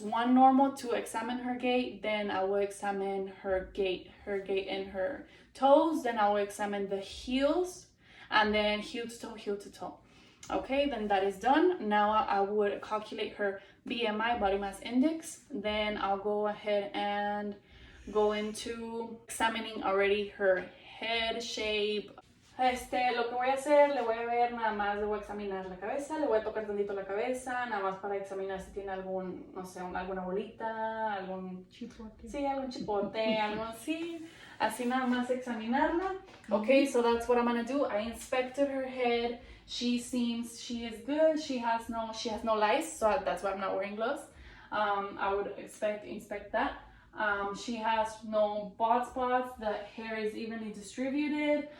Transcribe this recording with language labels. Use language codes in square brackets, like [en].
[en] 1 normal to examine her gait, then I will examine her gait and her toes, then I will examine the heels, and then heel to toe. Okay, then that is done. Now I would calculate her BMI, body mass index. Then I'll go ahead and go into examining already her head shape. [es] Lo que voy a hacer, le voy a examinar la cabeza, le voy a tocar tantito la cabeza, nada más para examinar si tiene alguna bolita, algún chipote. Sí, algún chipote, algo así. Así nada más examinarla. [en] Okay, so that's what I'm gonna do. I inspected her head. She is good. She has no lice, so that's why I'm not wearing gloves. I would inspect that. She has no bald spots. The hair is evenly distributed.